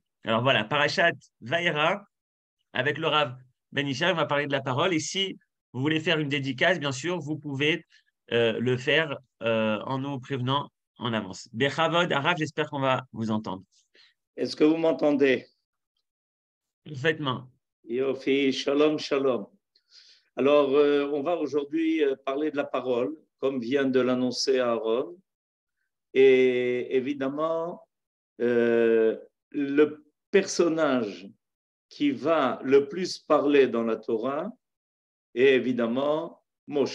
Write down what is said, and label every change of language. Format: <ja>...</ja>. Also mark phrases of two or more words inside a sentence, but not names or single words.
<fr>Alors voilà, Parashat Vaera, avec le Rav Ben Ishai, on va parler de la parole. Et si vous voulez faire une dédicace, bien sûr, vous pouvez le faire en nous prévenant en avance.</fr> <he>בכבוד הרב,</he> <fr>j'espère qu'on va vous entendre. Est-ce que vous m'entendez? Parfaitement.</fr> <he>יופי, שלום, שלום.</he> <fr>Alors, on va aujourd'hui parler de la parole, comme vient de l'annoncer Aaron. Et évidemment, le personnage qui va le plus parler dans la Torah est évidemment Moshe.</fr>